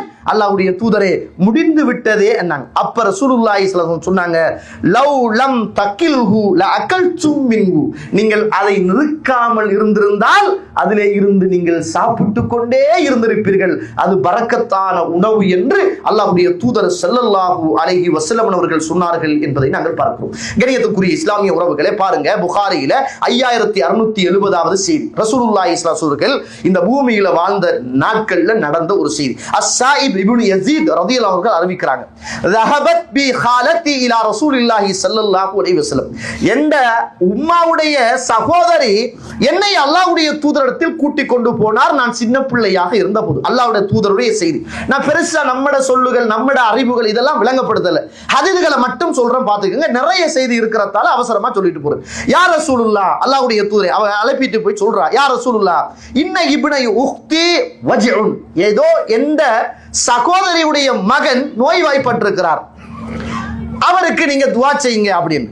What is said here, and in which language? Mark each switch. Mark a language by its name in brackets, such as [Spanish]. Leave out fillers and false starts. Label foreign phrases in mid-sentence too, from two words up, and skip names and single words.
[Tamil] அல்லாஹ்வுடைய தூதரே, முடிந்து விட்டதே என்னாங்க. அப்ப [Arabic] رسول الله صلى الله عليه وسلم [Tamil] சொன்னாங்க, [Arabic] لو لم تكله لأكلتم منه, [Tamil] நீங்கள் அதை நிறுக்காமல் இருந்திருந்தால் அதிலே இருந்து நீங்கள் சாப்பிட்டு கொண்டே இருந்திருப்பீர்கள், அது பரக்கத்தான உணவு என்று அல்லாஹ்வுடைய தூதர் [Arabic] صلى الله عليه وسلم [Tamil] அவர்கள் சொன்னார்கள் என்பதை நாங்கள் பார்க்கிறோம். கண்ணியத்துக்குரிய இஸ்லாமிய உறவுகளே, பாருங்க, புகாரியில 5670வது செய்தி, [Arabic] رسول الله صلى الله عليه وسلم [Tamil] இந்த பூமியில வாழ்ந்த நாட்கள்ல நடந்த ஒரு செய்தி. அஸ்ஸாயிப் இப்னு யஸீத் [Arabic] رضي الله عنه [Tamil] அறிவிக்கிறாங்க, [Arabic] ذهبت بخالتي الى رسول الله صلى الله عليه وسلم, [Tamil] என்ற உம்மாவுடைய சகோதரி என்னை அல்லாஹ்வுடைய தூதரிடத்தில் கூட்டிக் கொண்டு போனார், நான் சின்ன பிள்ளையாக இருந்தபோது. அல்லாஹ்வுடைய தூதருடைய செய்தி. நான் பெருசா நம்மட சொல்லுகள், நம்மட அறிவுகள் இதெல்லாம் விளங்கப்படுத்தல, ஹதீஸ்களை மட்டும் சொல்றேன், பாத்துக்கங்க. நிறைய செய்தி இருக்கிறதால அவசரமா சொல்லிட்டு போறேன். [Arabic] يا رسول الله, [Tamil] அல்லாஹ்வுடைய தூதரை அவ அழைப்பிட்டு போய் சொல்றா, [Arabic] يا رسول الله, إن ابن أختي وجع, [Tamil] ஏதோ எந்த சகோதரியுடைய மகன் நோய்வாய்ப்பட்டிருக்கிறார், அவருக்கு நீங்க துஆ செய்யுங்க அப்படின்னு.